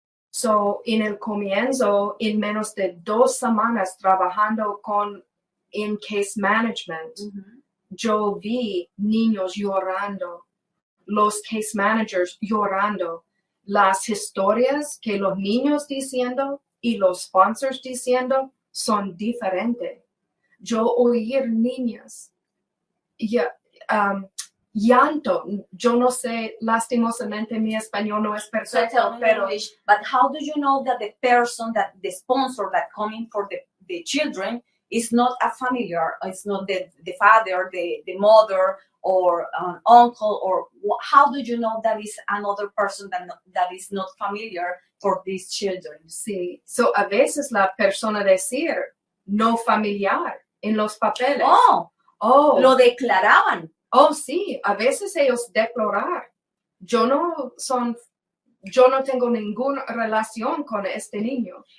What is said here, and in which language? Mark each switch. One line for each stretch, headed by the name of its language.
Spanish: So, en el comienzo, en menos de 2 semanas trabajando en case management, yo vi niños llorando, los case managers llorando, las historias que los niños diciendo y los sponsors diciendo son diferentes. Yo oír niñas llanto. Yo no sé, lastimosamente mi español no es perfecto, pero
English: but how do you know that the person, that the sponsor that coming for the children is not a familiar, it's not the father, the mother, or an uncle, or how do you know that is another person that is not familiar for these children?
Spanish: Sí, so a veces la persona decir no familiar en los papeles. Lo declaraban. Oh, sí, a veces ellos declarar, yo no tengo ninguna relación con este niño.